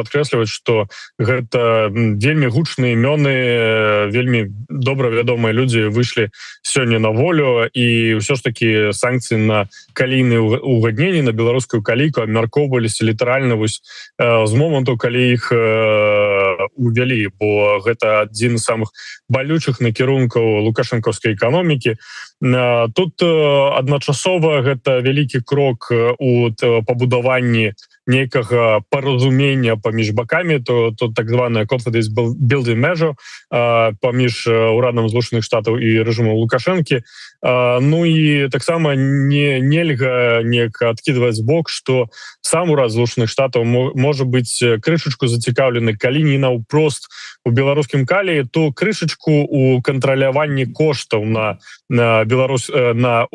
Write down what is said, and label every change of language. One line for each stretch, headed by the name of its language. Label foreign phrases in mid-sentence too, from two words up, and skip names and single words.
Belarusian: падкрэсліваць, што гэта вельмі гучныя імёны, вельмі добра вядомыя людзі выйшлі сёння на волю, і ўсё ж такі санкцыі на калійныя угадненні, на беларускую калійку абмяркоўваліся літаральна вось з моманту, калі іх увялі, бо гэта адзін з самых балючых накірункаў лукашэнкаўскай эканомікі. Тут адначасова гэта вялікі крок у пабудаванні нейкага паразумення паміж бакамі, то так званая
English: confidence building measure
Belarusian: паміж урадам Злучаных Штатаў і рэжымам Лукашэнкі. Ну і таксама нельга неяк адкідваць збок, што сам урад Злучаных Штатаў можа быць крышачку зацікаўлены, калі не наўпрост у беларускім каліі, то крышачку у кантраляванні коштаў на Беларусь, на